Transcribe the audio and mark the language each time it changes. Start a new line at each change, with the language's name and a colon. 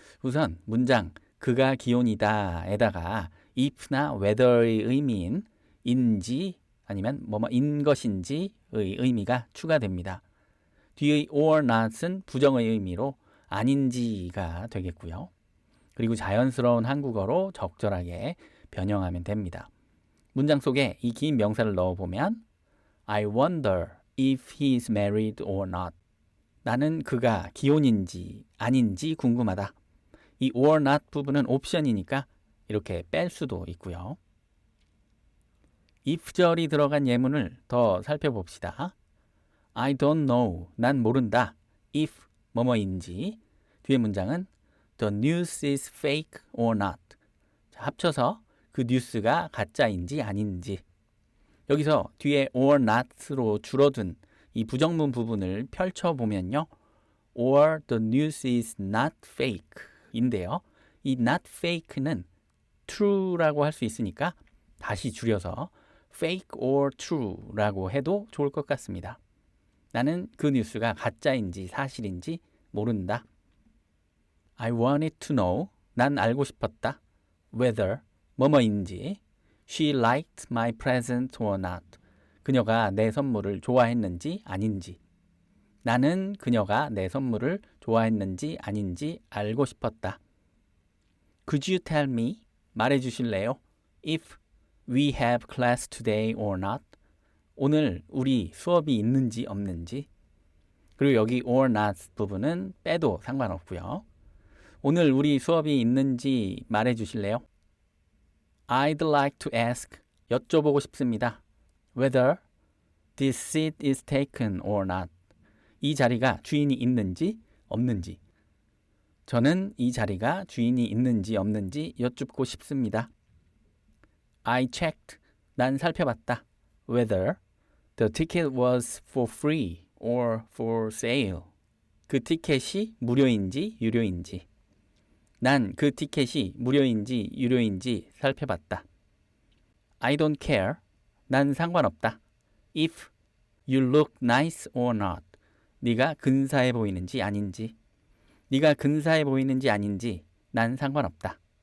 Korean: 우선 문장 그가 기혼이다 에다가 if나 whether의 의미인 인지 아니면 뭐뭐인 것인지의 의미가 추가됩니다. 뒤의 or not은 부정의 의미로 아닌지가 되겠고요. 그리고 자연스러운 한국어로 적절하게 변형하면 됩니다. 문장 속에 이 긴 명사를 넣어보면
English: I wonder if he's married or not.
Korean: 나는 그가 기혼인지 아닌지 궁금하다. 이 or not 부분은 옵션이니까 이렇게 뺄 수도 있고요. if절이 들어간 예문을 더 살펴봅시다.
English: I don't know.
Korean: 난 모른다.
English: if
Korean: 뭐뭐인지. 뒤에 문장은
English: The news is fake or not.
Korean: 자, 합쳐서 그 뉴스가 가짜인지 아닌지. 여기서 뒤에 or not로 줄어든 이 부정문 부분을 펼쳐보면요.
English: or the news is not fake
Korean: 인데요. 이 not fake는 true라고 할 수 있으니까 다시 줄여서 fake or true라고 해도 좋을 것 같습니다. 나는 그 뉴스가 가짜인지 사실인지 모른다.
English: I wanted to know.
Korean: 난 알고 싶었다.
English: whether
Korean: 뭐뭐인지
English: she liked my present or not.
Korean: 그녀가 내 선물을 좋아했는지 아닌지. 나는 그녀가 내 선물을 좋아했는지 아닌지 알고 싶었다.
English: Could you tell me?
Korean: 말해주실래요?
English: If we have class today or not.
Korean: 오늘 우리 수업이 있는지 없는지. 그리고 여기 or not 부분은 빼도 상관없고요. 오늘 우리 수업이 있는지 말해주실래요?
English: I'd like to ask.
Korean: 여쭤보고 싶습니다.
English: Whether this seat is taken or not.
Korean: 이 자리가 주인이 있는지 없는지. 저는 이 자리가 주인이 있는지 없는지 여쭙고 싶습니다.
English: I checked.
Korean: 난 살펴봤다.
English: Whether the ticket was for free or for sale.
Korean: 그 티켓이 무료인지 유료인지. 난 그 티켓이 무료인지 유료인지 살펴봤다.
English: I don't care.
Korean: 난 상관없다.
English: If you look nice or not.
Korean: 네가 근사해 보이는지 아닌지. 네가 근사해 보이는지 아닌지 난 상관없다.